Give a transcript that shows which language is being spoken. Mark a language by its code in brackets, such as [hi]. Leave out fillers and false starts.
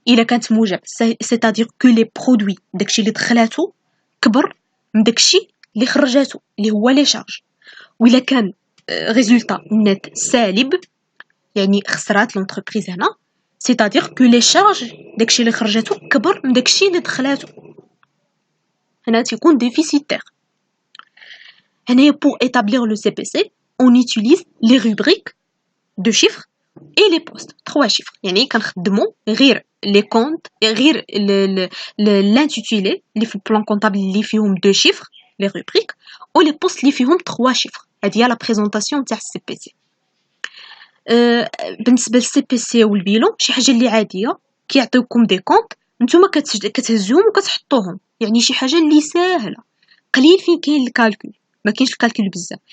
[ar] الا كانت موجب سيتادير كو لي برودوي داكشي اللي دخلاتو كبر من داكشي اللي خرجاتو اللي هو لي شارج. وإلا كان ريزولطا نت سالب يعني خسرات لونتربريز هنا سيتادير كو لي شارج داكشي اللي خرجاتو كبر من داكشي اللي دخلاتو هنا تيكون ديفيسيتير. هنايا [fr] pour établir le CPC on utilise les rubriques de chiffres et les postes 3 chiffres. [ar] يعني كنخدمو غير les comptes غير l'intitulé اللي في البلان كونطابل اللي فيهم 2 chiffres [fr] les rubriques ou les postes [ar] اللي فيهم [fr] 3 chiffres. [ar] هذه هي لا بريزونطاسيون تاع السي بي سي. بالنسبه للسي بي سي والبيلون شي حاجه اللي عاديه كيعطيوكم دي كونط نتوما كتهزوهم وكتحطوهم يعني شي حاجه اللي ساهله قليل فين كاين الكالكول ما كاينش الكالكول بزاف.